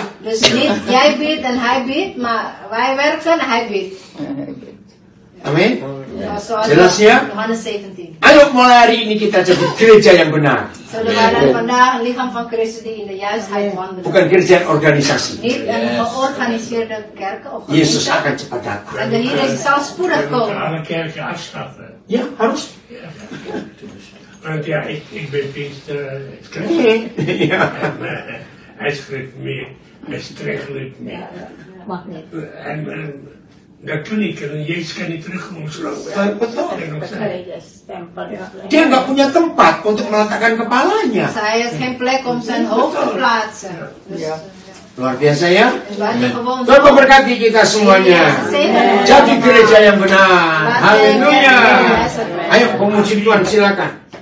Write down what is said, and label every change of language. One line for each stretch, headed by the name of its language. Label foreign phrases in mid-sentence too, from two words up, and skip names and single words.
Dutch: Dus niet jij bidt en hij bidt, maar wij werken en hij bidt. Amin. Zoals
Indonesian: Jelas ya?
Dutch: Johannes 17.
Indonesian: Ayo mulai hari ini kita jadi gereja yang benar.
Dutch: Zodat wij dan vandaag een lichaam van Christus die in de juistheid wandelen.
Indonesian: Bukan gereja organisasi.
Dutch: Niet een georganiseerde kerken of
Indonesian: Yesus akan cepat datang.
Dutch: En de Heer Jezus zal spoedig komen. Alle kerken afschaffen.
Indonesian: Ja, harus.
Dutch: Want ja, ik ben Pinkster. Ja. Hij schrijft meer. Hij stregeligt meer. Mag niet. En dat kan ik. En Jezus kan niet terugkomen zo.
Indonesian: Betul. Dia nggak punya tempat untuk meletakkan kepalanya.
Dutch: Hij heeft geen plek om zijn hoofd te plaatsen. Dus,
Indonesian: Luar biasa ya. Tuhan memberkati kita semuanya. Jadi gereja yang benar. Haleluya. Ayo pemuji Tuhan silakan.